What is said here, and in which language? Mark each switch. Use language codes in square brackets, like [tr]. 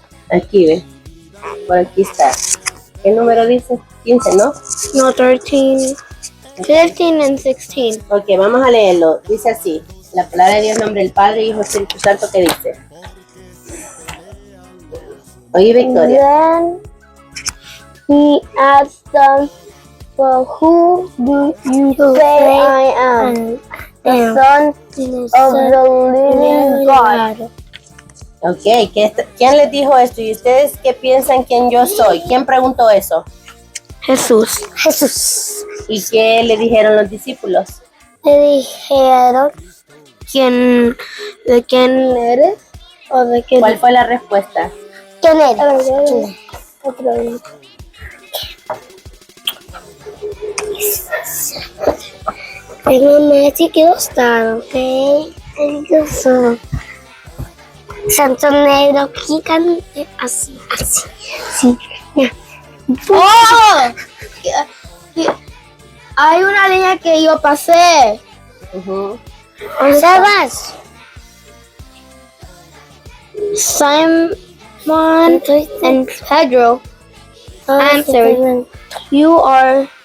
[es] Aquí ve. Por aquí está. ¿Qué número dice? 15, ¿no? [en] No, 13. 15 and 16. [es] Ok, vamos a leerlo. Dice así. La palabra de Dios, nombre del Padre, Hijo y Espíritu Santo, ¿qué dice? Oye, Victoria. [en] Then he asked them, well, who do you say I am? The Son of the living God. [es] Ok, ¿quién les dijo esto? ¿Y ustedes qué piensan quién yo soy? ¿Quién preguntó eso? Jesús. Jesús. ¿Y qué le dijeron los discípulos? Le dijeron, ¿De quién eres? ¿O de qué? ¿Cuál fue la respuesta? ¿quién eres? A ver, ¿Quién eres? otra vez. Tengo más chiquitos, ok. Entonces, Santo Negro, gigante, así. Sí. ¡Oh! Hay una línea que yo pasé. Ujú. Sebas. [en] Simon and Pedro answered, you are